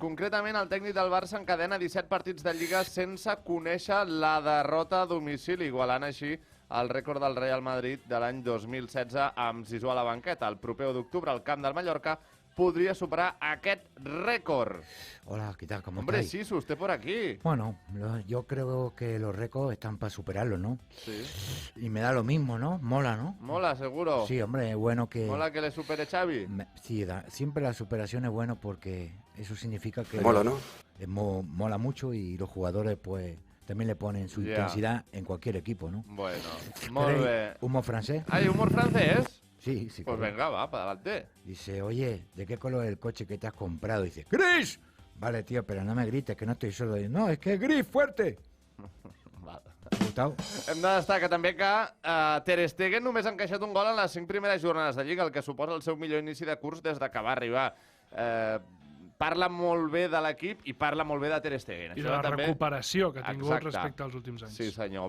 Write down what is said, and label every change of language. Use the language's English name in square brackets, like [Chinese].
[Catalan] Concretament, el tècnic del Barça encadena 17 partits de Lliga sense conèixer la derrota a domicili, igualant així el rècord del Real Madrid de l'any 2016 amb Zizou a la banqueta. El proper 1 d'octubre, al camp del Mallorca, podría superar aquest récord. [Spanish] Hola, ¿qué tal? ¿Cómo Hombre, estáis? sí, usted por aquí. Bueno, yo creo que los récords están para superarlos, ¿no? Sí. Y me da lo mismo, ¿no? Mola, ¿no? Mola, seguro. Sí, hombre, es bueno que... Mola que le supere Xavi. Sí, siempre la superación es bueno porque eso significa que... Mola, ¿no? Mola mucho y los jugadores, pues, también le ponen su intensidad en cualquier equipo, ¿no? [Catalan] Bueno, molt bé. [Spanish] ¿Humor francés? ¿Hay humor francés? Sí. Pues correcto. venga, va, para adelante. Dice, oye, ¿de qué color es el coche que te has comprado? Dice, ¡gris! Vale, tío, pero no me grites, que no estoy solo. Dice, no, es que es gris, fuerte. Vale. [Catalan] ¿T'ha gustat? Hem de destacar també que Ter Stegen només ha encaixat un gol en les 5 primeres jornades de Lliga, el que suposa el seu millor inici de curs des de que va arribar. Parla molt bé de l'equip i parla molt bé de Ter Stegen. I de la recuperació que ha tingut respecte als últims anys. Sí, senyor.